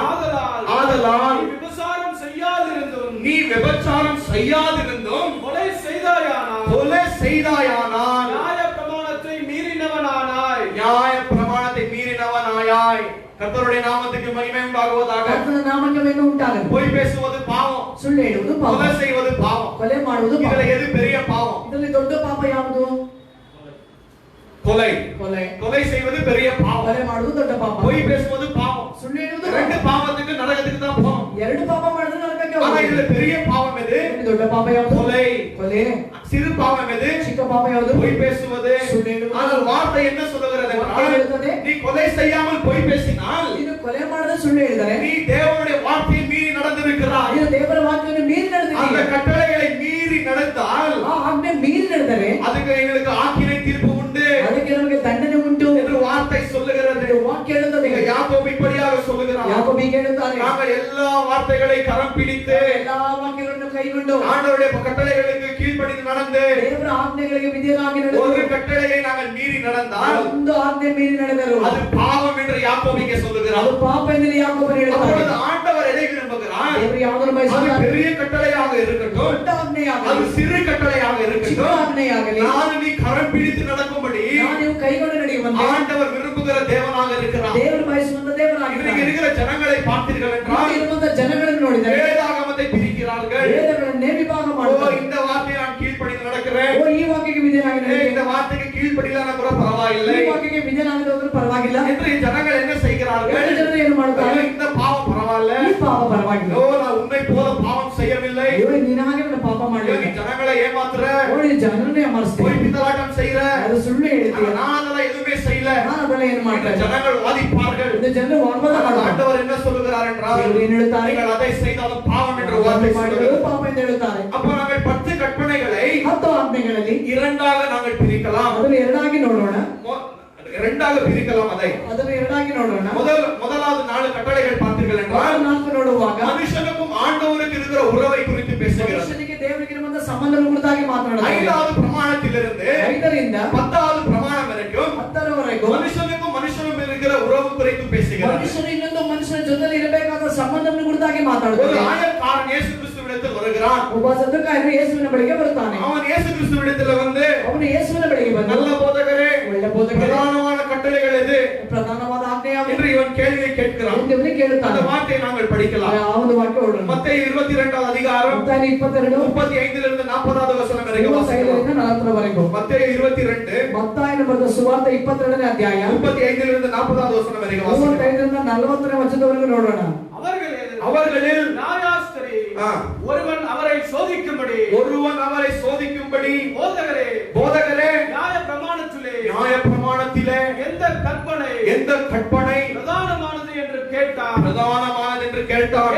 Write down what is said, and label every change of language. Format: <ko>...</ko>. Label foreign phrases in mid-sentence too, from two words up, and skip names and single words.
<ta>ஆதலால் நீ விபச்சாரம் செய்யாதிருந்தும் கொலை செய்தாயானால் நியாய பிரமாணத்தை மீறினவனாயாய். கர்த்தருடைய நாமத்துக்கு மகிமை உண்டாகுவதாக.</ta> <kn>ಕರ್ತನ ನಾಮಕ್ಕೆ ಮಹಿಮೆ ಉಂಟಾಗಲಿ.</kn> <ta>பொய் பேசுவது பாவம்,</ta> <kn>ಸುಳ್ಳು ಹೇಳುವುದು ಪಾಪ,</kn> <ta>கொலை செய்வது பாவம்.</ta> <kn>ಕೊಲೆ ಮಾಡುವುದು ಪಾಪ.</kn> <ta>இதுல எது பெரிய பாவம்?</ta> <kn>ಇದರಲ್ಲಿ ದೊಡ್ಡ ಪಾಪ ಯಾವುದು?</kn> <ta>கொலை.</ta> <kn>ಕೊಲೆ.</kn> <ta>கொலை செய்வது பெரிய பாவம்,</ta> <kn>ಕೊಲೆ ಮಾಡುವುದು ದೊಡ್ಡ ಪಾಪ,</kn> <ta>பொய் பேசுவது பாவம்.</ta> <kn>ಸುಳ್ಳು ಹೇಳುವುದು</kn> <ta>ரெண்டு பாவத்துக்கு நரகத்துக்கு தான் போகும்.</ta> <kn>ಎರಡು ಪಾಪ ಮಾಡಿದ್ರೆ ನರಕಕ್ಕೆ</kn> <ta>ஆனா</ta> <kn>ಹೋಗುತ್ತೇವೆ.</kn> <ta>இதுல பெரிய பாவம் எது?</ta> <kn>ದೊಡ್ಡ ಪಾಪ ಯಾವುದು?</kn> <ta>கொலை.</ta> <kn>ಕೊಲೆ.</kn> <ta>சிறு பாவம் எது?</ta> <kn>ಚಿಕ್ಕ ಪಾಪ ಯಾವುದು?</kn> <ta>பொய் பேசுவது.</ta> <kn>ಸುಳ್ಳು ಹೇಳುವುದು.</kn> <ta>ஆனால் வார்த்தை என்ன சொல்லுகிறது</ta> <kn>ವಾಕ್ಯ ಹೇಳುತ್ತದೆ,</kn> <ta>நீ கொலை செய்யாமல் பொய் பேசினால்</ta> <kn>ನೀನು ಕೊಲೆ ಮಾಡದೆ ಸುಳ್ಳು ಹೇಳಿದರೆ</kn> <ta>நீ தேவனுடைய வார்த்தையை மீறி நடந்திருக்கிறாய்.</ta> <kn>ನೀನು ದೇವರ ವಾಕ್ಯವನ್ನು ಮೀರಿ</kn> <ta>அந்த</ta> <kn>ನಡೆದಿದ್ದೀಯ.</kn> <ta>கட்டளைகளை மீறி நடந்தால்</ta> <kn>ಆ ಆಜ್ಞೆ ಮೀರಿ ನಡೆದರೆ</kn> <ta>அதுக்கு எங்களுக்கு ஆக்கினை தீர்ப்பு உண்டு</ta> <kn>ಅದಕ್ಕೆ ನಮಗೆ ದಂಡನೆ ಉಂಟು</kn> <ta>என்று வார்த்தை சொல்லுகிறது.</ta> <kn>ವಾಕ್ಯ ಹೇಳುತ್ತದೆ.</kn> <ta>இங்க யாக்கோபு இப்படியாக சொல்லுகிறார்.</ta> <kn>ಯಾಕೋಬ ಹೀಗೆ ಹೇಳುತ್ತಾನೆ,</kn> <ta>நாங்கள் எல்லா வார்த்தைகளை கரம் பிடித்து</ta> <kn>ಎಲ್ಲಾ ವಾಕ್ಯಗಳನ್ನು ಕೈಗೊಂಡು</kn> <ta>ஆண்டவருடைய கட்டளைகளுக்கு கீழ்ப்படிந்து நடந்து</ta> <kn>ದೇವರ ಆಜ್ಞೆಗಳಿಗೆ ವಿಧೇಯರಾಗಿ</kn> <ta>ஒரு</ta> <kn>ನಡೆದು</kn> <ta>கட்டளையை நாங்கள் மீறி நடந்தால்</ta> <kn>ಒಂದು ಆಜ್ಞೆ ಮೀರಿ ನಡೆದರು</kn> <ta>அது பாவம் என்று யாக்கோபு இங்கே சொல்லுகிறார்.</ta> <kn>ಅದು ಪಾಪ ಎಂದು ಯಾಕೋಬನು ಹೇಳುತ್ತಾನೆ.</kn> <ta>அப்பொழுது ஆண்டவர் எதை விரும்புகிறார்?</ta> <kn>ದೇವರು ಯಾವುದನ್ನು</kn> <ta>அது</ta> <kn>ಬಯಸುತ್ತಾರೆ?</kn> <ta>பெரிய கட்டளையாக இருக்கட்டும்,</ta> <kn>ದೊಡ್ಡ ಆಜ್ಞೆಯಾಗಲಿ,</kn> <ta>அது சிறு கட்டளையாக</ta> <kn>ಚಿಕ್ಕ</kn> <ta>இருக்கட்டும்,</ta> <kn>ಆಜ್ಞೆಯಾಗಲಿ,</kn> <ta>நான் நீ கரம் பிடித்து நடக்கும்படி</ta> <kn>ನೀವು ಕೈಗೊಂಡು ನಡೆಯುವಂತೆ</kn> <ta>ஆண்டவர் விரும்புகிற தேவனாக இருக்கிறார்.</ta> <kn>ದೇವರು ಬಯಸುವಂತ</kn> <ta>இன்றைக்கு</ta> <kn>ದೇವರಾಗಿದ್ದಾನೆ.</kn> <ta>இருக்கிற ஜனங்களை பார்த்தீர்கள் என்றால்</ta> <kn>ಇರುವಂತ ಜನಗಳನ್ನು ನೋಡಿದರೆ</kn> <ta>வேதாகமத்தை பிரிக்கிறார்கள்.</ta> <kn>ವೇದಗಳನ್ನೇ ವಿಭಾಗ</kn> <ta>ஓ,</ta> <kn>ಮಾಡುತ್ತಾರೆ.</kn> <ta>இந்த வார்த்தையை நான் கீழ்ப்படிந்து நடக்கிறேன்,</ta> <kn>ಓ, ಈ ವಾಕ್ಯಕ್ಕೆ ವಿಧೇಯರಾಗಿ</kn> <ta>இந்த</ta> <kn>ನಡೆಯುತ್ತೇನೆ,</kn> <ta>வார்த்தைக்கு கீழ்ப்படியலான கூட பரவாயில்லை</ta> <kn>ಈ ವಾಕ್ಯಕ್ಕೆ ವಿಧೇಯನಾಗದೆ ಹೋದರೂ ಪರವಾಗಿಲ್ಲ</kn> <ta>என்று ஜனங்கள் என்ன செய்கிறார்கள்?</ta> <kn>ಎರಡು ಜನರು ಏನು ಮಾಡುತ್ತಾರೆ?</kn> <ta>ஐயோ, இந்த பாவம் பரவாயில்ல,</ta> <kn>ಈ ಪಾಪ ಪರವಾಗಿಲ್ಲ,</kn> <ta>ஓ, நான் உன்னை போல பாவம் செய்யவில்லை,</ta> <kn>ಅಯ್ಯೋ ನೀನು ಹಾಗೆ ನನ್ನ ಪಾಪ</kn> <ta>ஐயோ,</ta> <kn>ಮಾಡಲಿಲ್ಲ,</kn> <ta>நீ ஜனங்களை ஏமாத்துற,</ta> <kn>ಓ ನೀನು ಜನರನ್ನೇ ಅಮರಿಸ್ತೀಯ,</kn> <ta>போய் பித்தலாட்டம் செய்யற,</ta> <kn>ಅದು ಸುಳ್ಳು ಹೇಳ್ತೀಯ,</kn> <ta>நான் அதெல்லாம் எதுவுமே செய்யல,</ta> <kn>ನಾನು ಅದೆಲ್ಲ ಏನು</kn> <ta>இந்த</ta> <kn>ಮಾಡ್ತಾ ಇಲ್ಲ.</kn> <ta>ஜனங்கள் வாதிப்பார்கள்.</ta> <kn>இந்த ಜನರು ವಾಗ್ವಾದ</kn> <ta>ஆனால்</ta> <kn>ಮಾಡುತ್ತಾರೆ.</kn> <ta>ஆண்டவர் என்ன சொல்லுகிறார் என்றால்,</ta> <kn>ದೇವರು ಏನು ಹೇಳುತ್ತಾರೆ?</kn> <ta>நீங்கள் அதை செய்தாலும் பாவம் என்று வார்த்தை</ta> <kn>ಅದನ್ನು ಮಾಡಿದರೂ</kn> <ta>சொல்லுகிறது.</ta> <kn>ಪಾಪ ಎಂದು ಹೇಳುತ್ತಾರೆ.</kn> <ta>அப்போ நாங்கள் 10 கற்பனைகளை</ta> <kn>10 ಆಜ್ಞೆಗಳಲ್ಲಿ</kn> <ta>இரண்டாக நாங்கள் பிரிக்கலாம்.</ta> <kn>ಅದನ್ನು ಎರಡಾಗಿ ನೋಡೋಣ.</kn> <ta>இரண்டாக பிரிக்கலாம். அதை</ta> <kn>ಅದನ್ನು ಎರಡಾಗಿ ನೋಡೋಣ.</kn> <ta>முதலாவது 4 கட்டளைகள் பார்த்தீர்கள் என்றால்,</ta> <kn>4 ನೋಡುವಾಗ</kn> <ta>மனுஷனுக்கும் ஆண்டவருக்கு இருக்கிற உறவை குறித்து பேசுகிறது.</ta> <kn>ಮನುಷ್ಯನಿಗೆ ದೇವರಿಗೆ ಇರುವಂತ ಸಂಬಂಧದ ಕುರಿತಾಗಿ ಮಾತನಾಡುತ್ತದೆ.</kn> <ta>5வது பிரமாணத்திலிருந்து</ta> <kn>5ರಿಂದ</kn> <ta>10வது பிரமாணம் வரைக்கும்</ta> <kn>10ರವರೆಗೂ</kn> <ta>மனுஷனுக்கும் மனுஷனும் இருக்கிற உறவு குறித்து பேசுகிறது.</ta> <kn>ಮನುಷ್ಯನು ಇನ್ನೊಂದು ಮನುಷ್ಯನ ಜೊತೆಲಿ ಇರಬೇಕಾದ ಸಂಬಂಧವನ್ನು ಕುರಿತಾಗಿ</kn> <ta>ஒரு</ta> <kn>ಮಾತನಾಡುತ್ತದೆ.</kn> <ta>ஆயக்காரன் இயேசு கிறிஸ்துவிடத்தில் வருகிறான்.</ta> <kn>ಒಬ್ಬ ಸದ್ದುಕಾಯನು ಯೇಸುವಿನ ಬಳಿಗೆ ಬರುತ್ತಾನೆ.</kn> <ta>அவன் இயேசு கிறிஸ்துவிடத்தில் வந்து,</ta> <kn>ಅವನು ಯೇಸುವಿನ ಬಳಿಗೆ ಬಂದು,</kn> <ta>நல்ல போதகரே,</ta> <kn>ಒಳ್ಳೆ ಬೋಧಕರೇ,</kn> <ta>பிரதானமான கட்டளைகள் எது</ta> <kn>ಪ್ರಧಾನವಾದ ಆಜ್ಞೆ ಯಾವುದು</kn> <ta>என்று இவன் கேள்வியை கேட்கிறான்.</ta> <kn>ಎಂದು ಇವನು ಕೇಳುತ್ತಾನೆ.</kn> <ta>அந்த வார்த்தையை நாங்கள் படிக்கலாம்.</ta> <kn>ಆ ಒಂದು ವಾಕ್ಯ ಓಡೋಣ.</kn> <ta>மத்தேயு 22வது அதிகாரம்</ta> <kn>ಮತ್ತಾಯ 22</kn> <ta>35லிருந்து 40வது வசனம் வரைக்கும் வாசிக்கலாம்.</ta> <kn>35ರಿಂದ 40ರವರೆಗೂ.</kn> <ta>மத்தேயு 22</ta> <kn>ಮತ್ತಾಯನ ಬರೆದ ಸುವಾರ್ತೆ 22ನೇ ಅಧ್ಯಾಯ</kn> <ta>35லிருந்து 40வது வசனம் வரைக்கும் வாசிக்கலாம்.</ta> <kn>35ರಿಂದ 40ನೇ ವಚನದವರೆಗೂ ನೋಡೋಣ.</kn> <ta>அவர்களில் நியாயாஸ்திரி ஆ, ஒருவன் அவரை சோதிக்கும்படி ஒருவன் அவரை சோதிக்கும்படி, போதகரே நியாய பிரமாணத்திலே எந்த கற்பனை பிரதானமானது என்று கேட்டார்.</ta>